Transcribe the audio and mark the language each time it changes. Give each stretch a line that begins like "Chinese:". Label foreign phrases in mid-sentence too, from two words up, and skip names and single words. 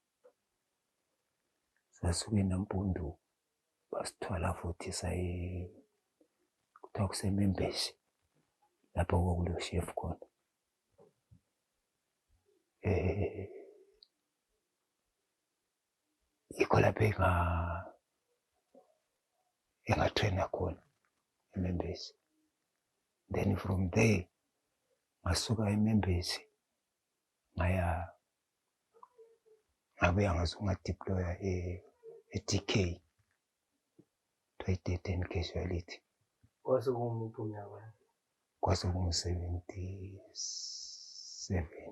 Zulu: Sasuke eNampundu basithwala futhi saye kuthiwa kuseMembesi lapho okulo chef khona. Yikho lapho engatraina khona eMembesi. Then from there ngasuka eMembesi ngabuya ngadeploya eTK, 2010 casualty. Kwase kungu-77.